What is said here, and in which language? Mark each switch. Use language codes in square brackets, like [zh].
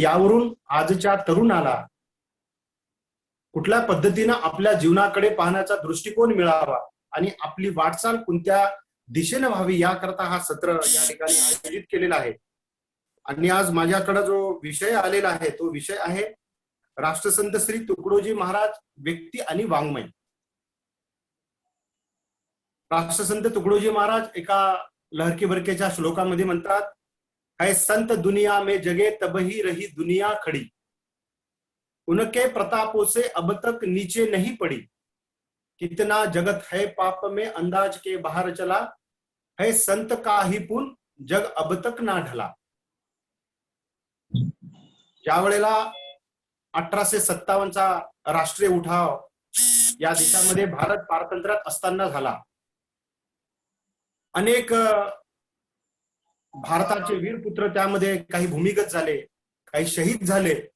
[mr] यावरून आजच्या तरुणाला कुठल्या पद्धतीने आपल्या जीवनाकडे पाहण्याचा दृष्टिकोन मिळावा आणि आपली वाटचाल कोणत्या दिशेने व्हावी याकरता हा सत्र या ठिकाणी आयोजित केलेला आहे. आणि आज माझ्याकडे जो विषय आलेला आहे तो विषय आहे राष्ट्रसंत श्री तुकडोजी महाराज व्यक्ती आणि वाङ्मय. राष्ट्रसंत तुकडोजी महाराज एका लहरकी बरकेच्या श्लोकामध्ये म्हणतात, [hi] है संत दुनिया में जगे तबही रही दुनिया खड़ी, उनके प्रतापों से अब तक नीचे नहीं पड़ी, कितना जगत है पाप में अंदाज के बाहर चला, है संत का ही पुन जग अब तक ना ढला. [mr] ज्या वेळेला 1857चा राष्ट्रीय उठाव या देशामध्ये भारत पारतंत्र्यात असताना झाला, अनेक भारताचे वीरपुत्र त्यामध्ये काही भूमिगत झाले, काही शहीद झाले.